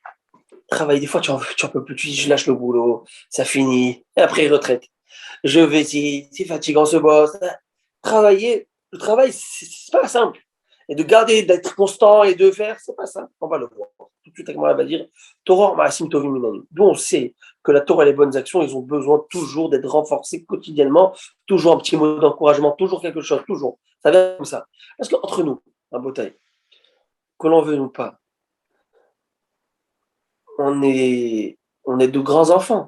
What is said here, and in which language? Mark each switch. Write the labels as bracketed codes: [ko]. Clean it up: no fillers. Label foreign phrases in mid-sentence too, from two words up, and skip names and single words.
[fr] Des fois, tu en peux plus, tu dis, je lâche le boulot, ça finit, et après, retraite. Je vais ici, c'est fatigant ce boss. Travailler, le travail, c'est pas simple. Et de garder, d'être constant et de faire, c'est pas simple. On va le voir. Tout de suite, Agmara va dire, [he] תורה מעשים טובים מנין. [fr] D'où on sait que la Torah et les bonnes actions, ils ont besoin toujours d'être renforcés quotidiennement, toujours un petit mot d'encouragement, toujours quelque chose, toujours. Ça vient comme ça. Parce qu'entre nous, un beau taille, que l'on veut ou pas, on est de grands enfants.